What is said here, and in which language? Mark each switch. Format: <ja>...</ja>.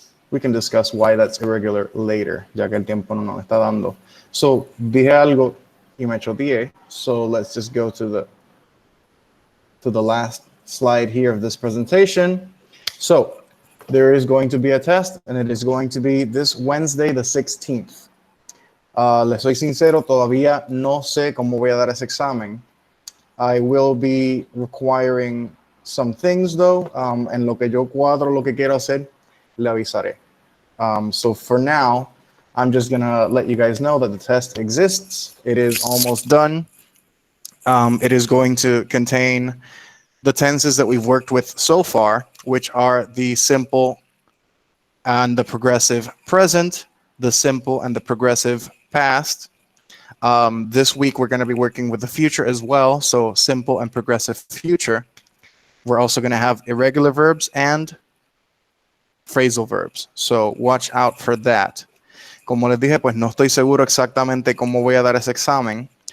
<en>We can discuss why that's irregular later, ya que el tiempo no nos está dando. So, dije algo y me choteé, so let's just go to the last slide here of this presentation. So, there is going to be a test, and it is going to be this Wednesday, the 16th.</en> <es>Les soy sincero, todavía no sé cómo voy a dar ese examen.</es> <en>I will be requiring some things, though.</en> <es>En lo que yo cuadro lo que quiero hacer, le avisaré. So for now,</es> <en>I'm just gonna let you guys know that the test exists. It is almost done. It is going to contain the tenses that we've worked with so far, which are the simple and the progressive present, the simple and the progressive past. This week, we're going to be working with the future as well. So simple and progressive future. We're also going to have irregular verbs and phrasal verbs. So watch out for that.</en> <es>Como les dije, pues no estoy seguro exactamente cómo voy a dar ese examen.</es>